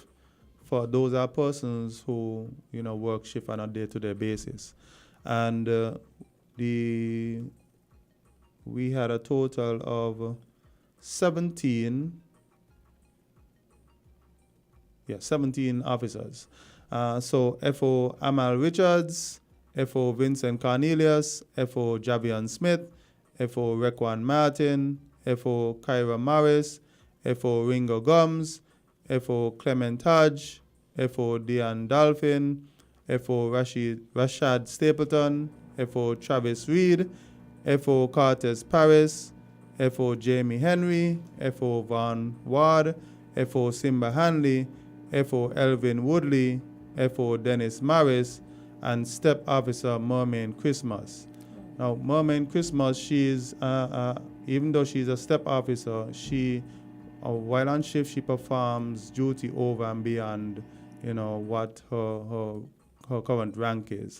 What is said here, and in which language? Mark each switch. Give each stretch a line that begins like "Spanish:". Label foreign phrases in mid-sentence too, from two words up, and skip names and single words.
English: For those are persons who work shift on a day-to-day basis, and we had a total of 17 officers. So FO Amal Richards, FO Vincent Cornelius, FO Javian Smith, FO Requan Martin, FO Kyra Morris, FO Ringo Gumbs, FO Clement Hodge, FO Dion Dolphin, FO Rashad Stapleton, FO Travis Reed, FO Cortez Paris, FO Jamie Henry, FO Von Ward, FO Simba Hanley, FO Elvin Woodley, FO Dennis Morris, and Step Officer Mermaid Christmas. Now, Mermaid Christmas, she's even though she's a step officer, she while on shift she performs duty over and beyond, what her current rank is.